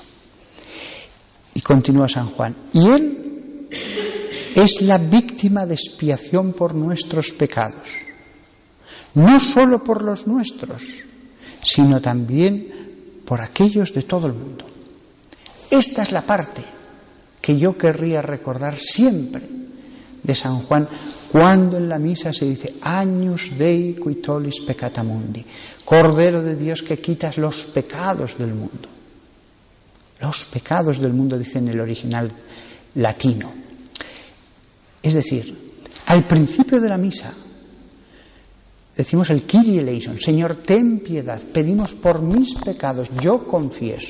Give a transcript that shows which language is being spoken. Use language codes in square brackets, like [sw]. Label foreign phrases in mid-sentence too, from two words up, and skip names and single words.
[es] Y continúa San Juan, y Él es la víctima de expiación por nuestros pecados, no solo por los nuestros, sino también por aquellos de todo el mundo. Esta es la parte que yo querría recordar siempre de San Juan, cuando en la misa se dice [la] Agnus Dei qui tollis peccata mundi, [es] Cordero de Dios que quitas los pecados del mundo. Los pecados del mundo, dice en el original latino. Es decir, al principio de la misa decimos el [el] Κύριε ἐλέησον, [es] Señor, ten piedad, pedimos por mis pecados, yo confieso.